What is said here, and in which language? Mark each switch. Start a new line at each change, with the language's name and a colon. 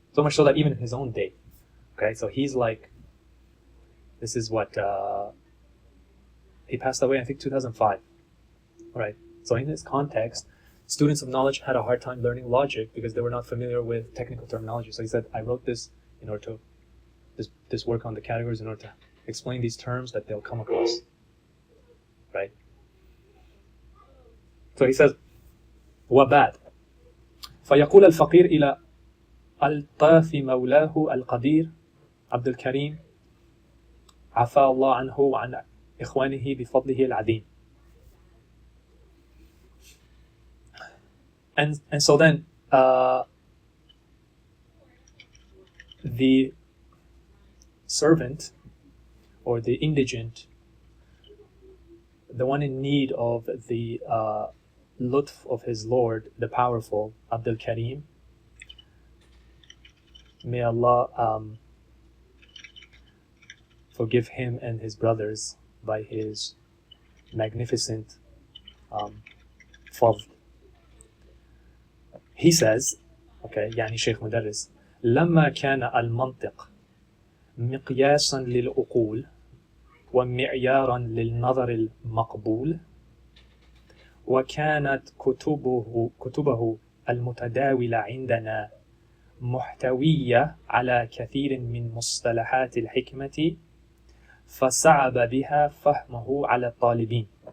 English: So much so that even in his own day, okay? So he's like, this is what, he passed away, I think, 2005, right? So in this context, students of knowledge had a hard time learning logic because they were not familiar with technical terminology. So he said, I wrote this in order to, this work on the categories in order to explain these terms that they'll come across, right? So he says,
Arabic: وَبَعْدْ فيقول الفقير إلى ألطاف مولاه القدير عبد الكريم عفا الله عنه وعن إخوانه بفضله العظيم.
English: And so then the servant or the indigent, the one in need of the lutf of his Lord, the powerful, Abdul Karim, may Allah forgive him and his brothers by his magnificent fadl. He says, okay,
Arabic: يعني شيخ مدرس, لما كان المنطق مقياسا للعقول ومعيارا للنظر المقبول وكانت كتبه المتداولة عندنا محتوية على كثير من مصطلحات الحكمة فصعب بها فهمه على الطالبين.